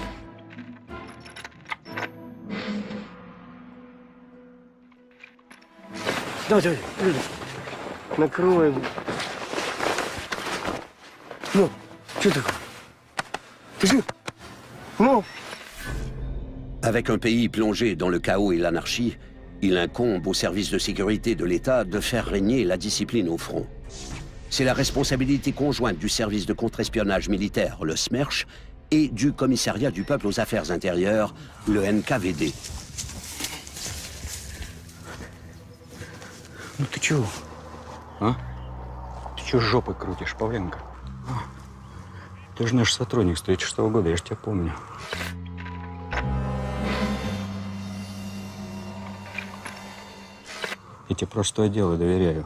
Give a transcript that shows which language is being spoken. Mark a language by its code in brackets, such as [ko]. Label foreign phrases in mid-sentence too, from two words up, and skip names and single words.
[ru] Давай, давай, Людвиг, накрой. Ну, что такое? Ты жив? Ну? [fr] Avec un pays plongé dans le chaos et l'anarchie, il incombe aux services de sécurité de l'État de faire régner la discipline au front. C'est la responsabilité conjointe du service de contre-espionnage militaire, le SMERSH, et du commissariat du peuple aux affaires intérieures, le NKVD. [ru] Ну ты чего? А? Ты чего жопой крутишь, Павленко? А? Ты же наш сотрудник с 2006 года, я ж тебя помню. Я тебе простое дело доверяю.